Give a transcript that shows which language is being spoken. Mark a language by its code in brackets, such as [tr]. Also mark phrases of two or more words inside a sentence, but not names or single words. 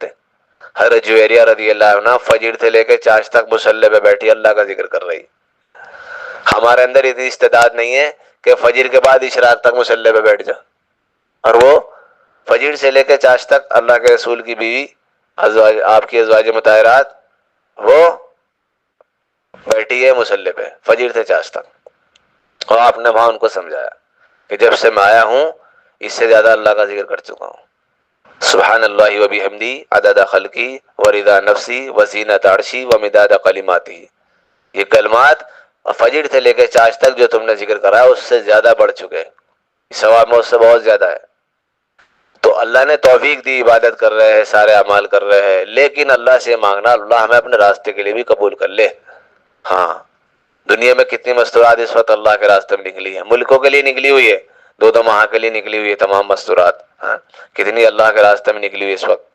[ur] حضرت جویریہ رضی اللہ عنہ فجر سے لے کے چاش تک مصلی پہ بیٹھی اللہ کا ذکر کر رہی، ہمارے اندر اتنی استعداد نہیں ہے کہ فجر کے بعد اشراق تک مصلی پہ بیٹھ جا، اور وہ فجر سے لے کے چاش تک اللہ کے رسول کی بیوی آپ کی ازواج مطہرات وہ بیٹھی ہے مصلی پہ فجر سے چاش تک، اور آپ نے وہاں ان کو سمجھایا کہ جب سے میں آیا ہوں اس سے زیادہ اللہ کا ذکر کر چکا ہوں۔ [ar] سبحان اللہ و بحمدی عدد خلقی و رضا نفسی و زینت عرشی و مداد کلماتی، [ur] یہ کلمات فجر سے لے کے چاش تک جو تم نے ذکر کرا ہے اس سے زیادہ بڑھ چکے، ثواب میں اس سے بہت زیادہ ہے۔ تو اللہ نے توفیق دی، عبادت کر رہے ہیں، سارے اعمال کر رہے ہیں، لیکن اللہ سے مانگنا اللہ ہمیں اپنے راستے کے لیے بھی قبول کر لے۔ ہاں، دنیا میں کتنی مستورات اس وقت اللہ کے راستے میں نکلی ہیں، ملکوں کے لیے نکلی ہوئی ہے، دو ماہ کے لیے نکلی ہوئی ہے تمام مستورات، ہاں کتنی اللہ کے راستے میں نکلی ہوئی اس وقت۔